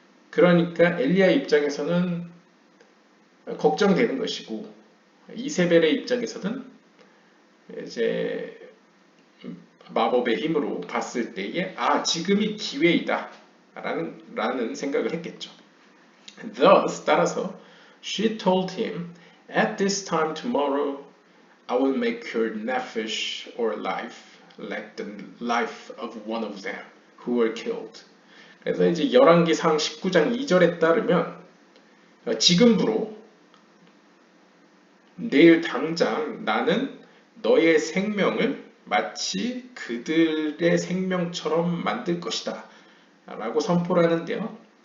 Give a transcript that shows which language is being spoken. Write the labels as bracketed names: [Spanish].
[Korean] 그러니까 엘리야 입장에서는 걱정되는 것이고 이세벨의 입장에서는 이제 마법의 힘으로 봤을 때에 지금이 기회이다 라는 생각을 했겠죠. [English] Thus [Korean] 따라서 [English] she told him at this time tomorrow I will make your nephesh or life like the life of one of them who were killed. [Korean] 그래서 이제 열왕기상 19장 2절에 따르면 지금부로 내일 당장 나는 너의 생명을 마치 그들의 생명처럼 만들 것이다 라고 선포를 하는데요.